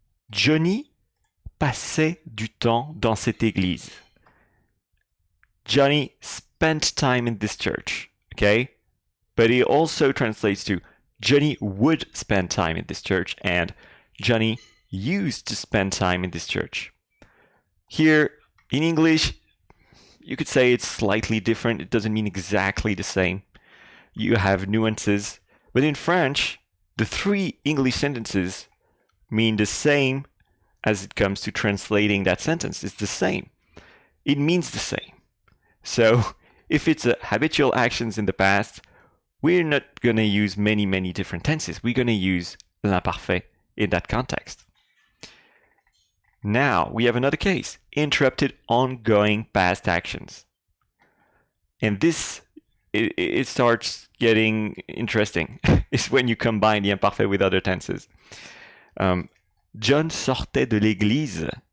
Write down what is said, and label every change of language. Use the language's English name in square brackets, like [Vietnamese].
[French] Johnny passait du temps dans cette église. [English] Johnny spent time in this church, okay? But it also translates to Johnny would spend time in this church and Johnny used to spend time in this church. Here, in English, you could say it's slightly different. It doesn't mean exactly the same. You have nuances. But in French, the three English sentences mean the same as it comes to translating that sentence. It's the same. It means the same. So if it's a habitual actions in the past, we're not going to use many different tenses. We're going to use l'imparfait in that context. Now we have another case, interrupted ongoing past actions. And this, it starts getting interesting. It's when you combine the imparfait with other tenses. [French] John sortait de l'église.